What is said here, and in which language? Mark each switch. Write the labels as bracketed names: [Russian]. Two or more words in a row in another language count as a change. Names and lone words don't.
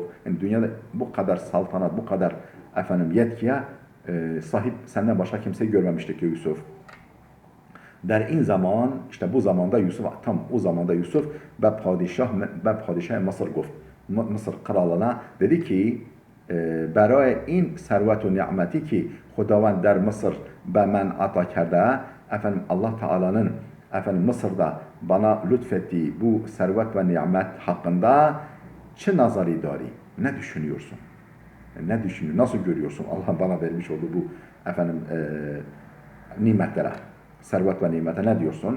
[Turkish] Yani dünyada bu kadar saltanat, bu kadar yetkiye sahip senden başka kimseyi görmemiştik ya Yusuf. [Persian] در این زمان [Turkish] işte bu zamanda Yusuf tam o zamanda Yusuf ve [Persian] پادشاه مصر گفت. [Turkish] Mısır kralına dedi ki [Persian] برای این ثروت و نعمتی که خداوند در مصر به من عطا کرده [Turkish] Allah Teala'nın Mısır'da bana lütfettiği bu servet ve nimet hakkında [Persian] چه نظری داری? [Turkish] Ne düşünüyorsun? Ne düşünüyorsun? Nasıl görüyorsun? Allah bana vermiş olduğu bu nimetlere, servet ve nimete ne diyorsun?